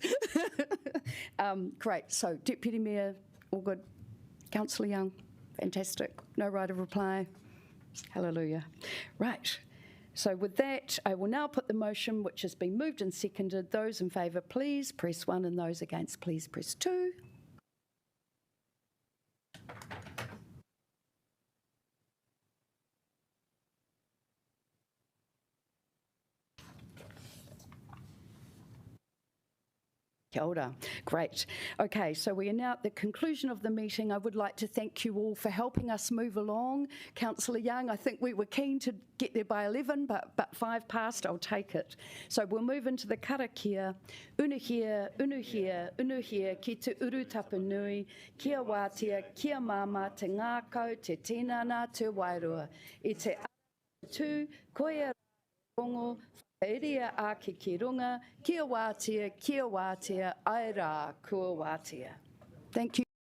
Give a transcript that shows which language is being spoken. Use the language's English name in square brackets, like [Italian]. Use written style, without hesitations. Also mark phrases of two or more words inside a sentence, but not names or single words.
[English] Great, so Deputy Mayor, all good. Councillor Young, fantastic. No right of reply. Hallelujah. Right. So with that, I will now put the motion which has been moved and seconded. Those in favour, please press 1, and those against, please press 2. [Māori] Kia ora. [English] Great. Okay, so we are now at the conclusion of the meeting. I would like to thank you all for helping us move along. Councillor Young, I think we were keen to get there by 11, but 5 past, I'll take it. So we'll move into the karakia. [Māori] Unuhia, unuhia, unuhia, ki te uru tapanui, kia wātia, kia māma, te ngākau, te tinana, te wairua. I te tū, koia rongo, Eria ake ki runga, kia wātia, ai rā, kua wātia. [English] Thank you.